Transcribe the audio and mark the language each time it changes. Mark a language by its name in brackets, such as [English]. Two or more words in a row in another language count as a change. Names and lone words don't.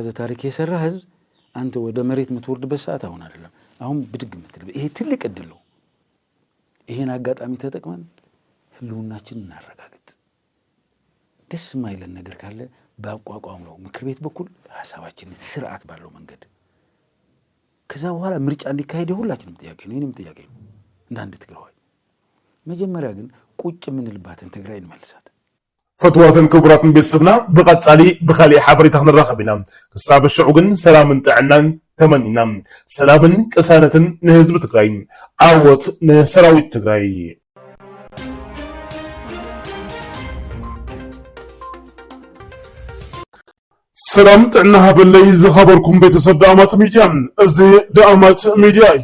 [Amharic] ታሪክ የሰራ ህዝብ አንተ ወደ መሬት የምትወርድበት ሰዓት አሁን አይደለም። አሁን ብድግ የምትልበት ይሄ ትልቅ እድል ነው። ይሄን አጋጣሚ ተጠቅመን ህልውናችንን እናረጋግጥ። ደስ የማይለን ነገር ካለ በአቋቋም ነው ምክር ቤት በኩል ሀሳባችንን ስርዓት ባለው መንገድ ከዛ በኋላ ምርጫ እንዲካሄድ ሁላችንም ጥያቄ ነው። የእኔም ጥያቄ ነው እንደ አንድ ትግራዋይ። መጀመሪያ ግን ቁጭ የምንልባትን ትግራይ እንመልሳት። [Tigrinya] ፈትዋትን ክቡራትን ቤተሰብና ብቐጻሊ ብኻሊእ ሓበሬታ ክንራኸብ ኢና። ክሳብ ሽዑ ግን ሰላምን ጥዕናን ተመኒና። ሰላምን ቅሳነትን ንህዝቢ ትግራይ፣ ዓወት ንሰራዊት ትግራይ። ሰላም ጥዕና ሃበለይ ዝኸበርኩም ቤተሰብ ዳኣማት ሚድያ። እዚ ዳኣማት ሚድያ እዩ።